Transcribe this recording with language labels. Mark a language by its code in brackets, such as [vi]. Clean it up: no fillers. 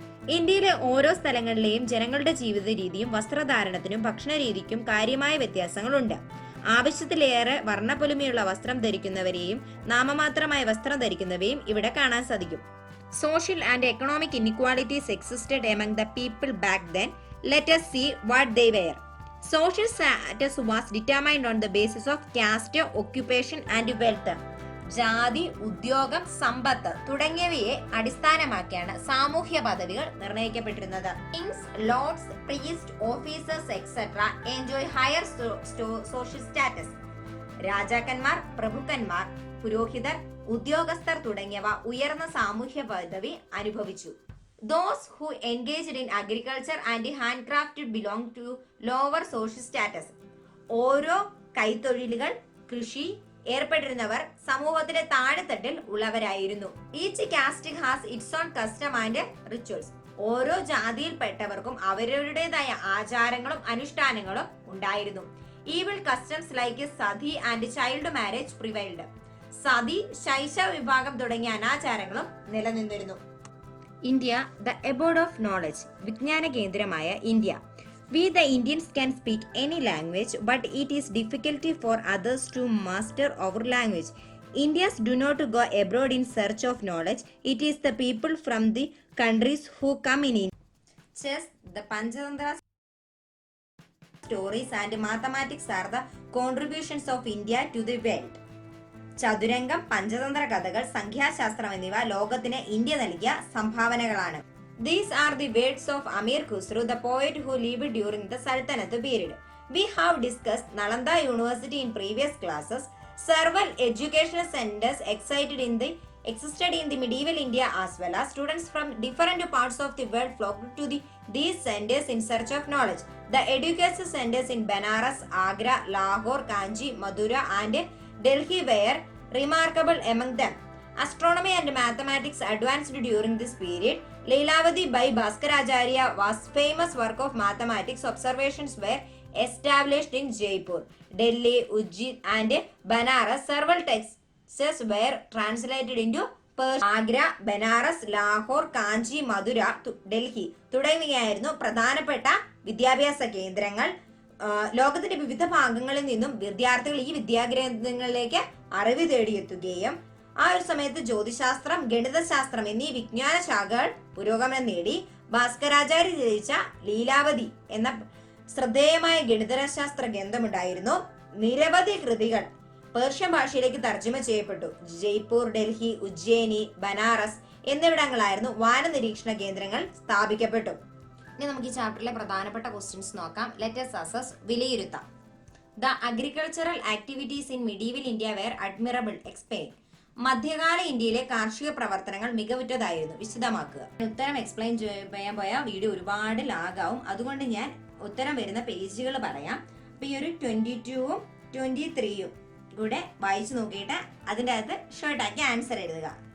[ml] ഇന്ത്യയിലെ ഓരോ സ്ഥലങ്ങളിലെയും ജനങ്ങളുടെ ജീവിത രീതിയും വസ്ത്രധാരണത്തിനും ഭക്ഷണരീതിക്കും കാര്യമായ വ്യത്യാസങ്ങളുണ്ട്. ആവശ്യത്തിലേറെ വർണ്ണപ്പൊലിമയുള്ള വസ്ത്രം ധരിക്കുന്നവരെയും നാമമാത്രമായ വസ്ത്രം ധരിക്കുന്നവയും ഇവിടെ കാണാൻ സാധിക്കും. [en] Social and economic inequalities existed among the people back then. Let us see what they were. Social status was determined on the basis of caste, occupation and wealth. [ml] ജാതി, ഉദ്യോഗം, സമ്പത്ത് തുടങ്ങിയവയെ അടിസ്ഥാനമാക്കിയാണ് സാമൂഹ്യ പദവികൾ നിർണയിക്കപ്പെട്ടിരുന്നത്. [en] Kings, lords, priest, officers etcetera enjoy higher social status. [ml] രാജാക്കന്മാർ, പ്രഭുക്കന്മാർ, പുരോഹിതർ, ഉദ്യോഗസ്ഥർ തുടങ്ങിയവ ഉയർന്ന സാമൂഹ്യ പദവി അനുഭവിച്ചു. [en] Those who engaged in agriculture and handcraft belong to lower social status. [ml] ഓരോ കൈത്തൊഴിലുകൾ, കൃഷി ഏർപ്പെട്ടിരുന്നവർ സമൂഹത്തിലെ താഴെത്തട്ടിൽ ഉള്ളവരായിരുന്നു. [en] Each caste has its own custom and rituals. [ml] ഓരോ ജാതിയിൽപ്പെട്ടവർക്കും അവരവരുടേതായ ആചാരങ്ങളും അനുഷ്ഠാനങ്ങളും ഉണ്ടായിരുന്നു. [en] Evil customs like sati and child marriage prevailed. [ml] Sati, ശൈശവ വിഭാഗം തുടങ്ങിയ അനാചാരങ്ങളും നിലനിന്നിരുന്നു. [en] India, the abode of knowledge. [ml] വിജ്ഞാന കേന്ദ്രമായ India. [en] We the Indians can speak any language, but it is difficult for others to master our language. Indians do not go abroad in search of knowledge. It is the people from the countries who come in India. Chess, the Panchatantra stories and mathematics are the contributions of India to the world. [ml] ചതുരംഗം, പഞ്ചതന്ത്ര കഥകൾ, സംഖ്യാശാസ്ത്രം എന്നിവ ലോകത്തിന് India നൽകിയ സംഭാവനകളാണ്. [en] These are the words of Amir Khusro, the poet who lived during the Sultanate period. We have discussed Nalanda University in previous classes. Several educational centers existed in the medieval India as well as students from different parts of the world flocked to these centers in search of knowledge. The educational centers in Banaras, Agra, Lahore, Kanchi, Madura and Delhi were remarkable among them. Astronomy and mathematics advanced during this period. Leilavati by Bhaskaracharya was famous work of mathematics. Observations were established in Jaipur, Delhi, Ujjain and Banaras. Several texts were translated into Persian. [ml] Agra, Banaras, Lahore, Kanchi, Madura, Delhi തുടങ്ങിയായിരുന്നു പ്രധാനപ്പെട്ട വിദ്യാഭ്യാസ കേന്ദ്രങ്ങൾ. ലോകത്തിന്റെ വിവിധ ഭാഗങ്ങളിൽ നിന്നും വിദ്യാർത്ഥികൾ ഈ വിദ്യാഗ്രന്ഥങ്ങളിലേക്ക് അറിവ് തേടിയെത്തുകയും ആ ഒരു സമയത്ത് ജ്യോതിശാസ്ത്രം, ഗണിതശാസ്ത്രം എന്നീ വിജ്ഞാന ശാഖകൾ പുരോഗമനം നേടി. ഭാസ്കരാചാര്യ രചിച്ച ലീലാവതി എന്ന ശ്രദ്ധേയമായ ഗണിതശാസ്ത്ര ഗ്രന്ഥമുണ്ടായിരുന്നു. നിരവധി കൃതികൾ പേർഷ്യൻ ഭാഷയിലേക്ക് തർജ്ജമ ചെയ്യപ്പെട്ടു. ജയ്പൂർ, ഡൽഹി, ഉജ്ജയിനി, ബനാറസ് എന്നിവിടങ്ങളായിരുന്നു വാന നിരീക്ഷണ കേന്ദ്രങ്ങൾ സ്ഥാപിക്കപ്പെട്ടു. ഇനി നമുക്ക് ഈ ചാപ്റ്ററിലെ പ്രധാനപ്പെട്ട ക്വസ്റ്റ്യൻസ് നോക്കാം. [en] let's assess, [ml] വിലയിരുത്താം. [en] The agricultural activities in medieval India were admirable. Explain. [ml] മധ്യകാല ഇന്ത്യയിലെ കാർഷിക പ്രവർത്തനങ്ങൾ മികവുറ്റതായിരുന്നു. വിശദമാക്കുക. ഉത്തരം എക്സ്പ്ലെയിൻ ചെയ്യാൻ പോയാൽ വീഡിയോ ഒരുപാട് ലാഗാവും. അതുകൊണ്ട് ഞാൻ ഉത്തരം വരുന്ന പേജുകൾ പറയാം. അപ്പൊ ഈ ഒരു 22ഉം 23യും കൂടെ വായിച്ചു നോക്കിയിട്ട് അതിൻ്റെ അകത്ത് ഷോർട്ടാക്കി ആൻസർ എഴുതുക.